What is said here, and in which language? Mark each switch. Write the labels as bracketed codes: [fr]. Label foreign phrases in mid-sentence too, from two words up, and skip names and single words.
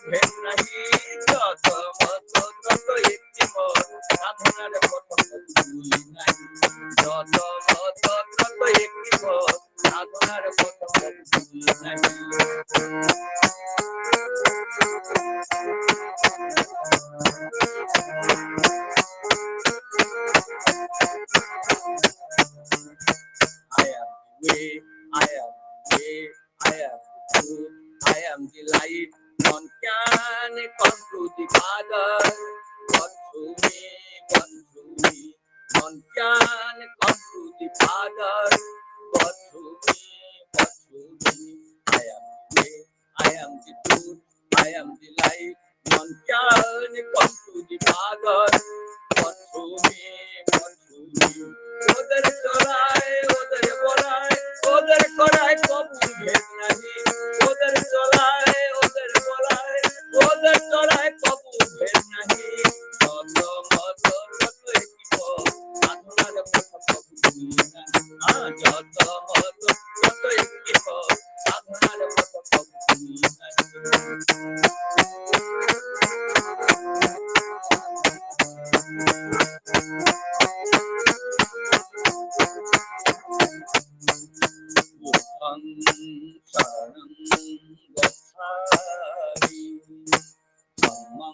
[bn] ভেদ নাহি যত মত তত একটি পথ সাধনার পথ দুই নাহি যত মত তত একটি পথ সাধনার পথ দুই নাহি [en] I am the way, I am the way, I am the truth, I am the light. None can come to the Father but through me, but through me. None can come to the Father but through me, but through me. I am the way, I am the truth, I am the light. None can come to the Father but through me, but through me. [bn] ওদের চলায় ওদের বলায় ওদের করায় কবু ভেদ নাহি ওদের চলায় ওদের বলায় ওদের চলায় কবু ভেদ নাহি যত মত তত একই পথ সাধনার পথ কবু দুই নাহি যত মত তত একই পথ সাধনার পথ কবু দুই নাহি [pi] शरणं गच्छामि धम्मं